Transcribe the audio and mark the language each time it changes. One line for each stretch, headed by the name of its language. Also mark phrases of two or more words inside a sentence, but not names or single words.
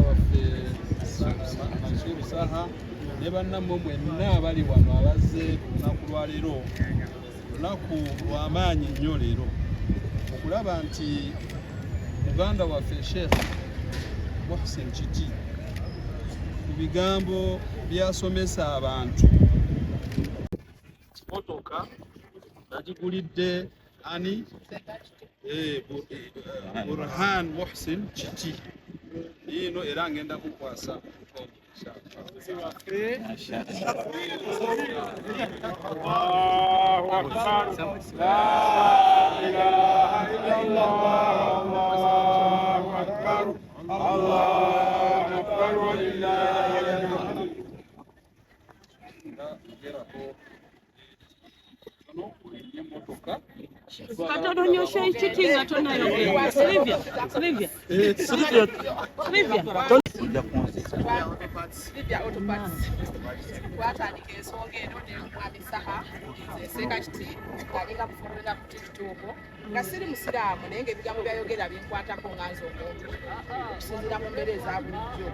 Ganda: waffe Mansur Saha ne bannammwe mwenna abali wano abazze ku lunaku lwaleero lunaku lw'amaanyi nnyo leero okulaba nti muganda waffe Sheikh Mohsen Kiti ku bigambo byasomesa abantu motoka nagigulidde ani Burhan Mohsen Kiti ino era ngenda kukwasa
Arabic: الله أكبر لا إله إلا الله الله أكبر الله أكبر ولله الحمد.
Ganda: Katono nnyo Sheikh Kiti nga tonayogera. Silivia Autoparts twatandika ensonga eno n'emwami Saha Sheikh Kiti alinga kufulumira ku TikTok nga siri musiraamu naye ng'ebigambo byayogera binkwatako nganza omuntu okusinziira mu mbeera eza bulijjo.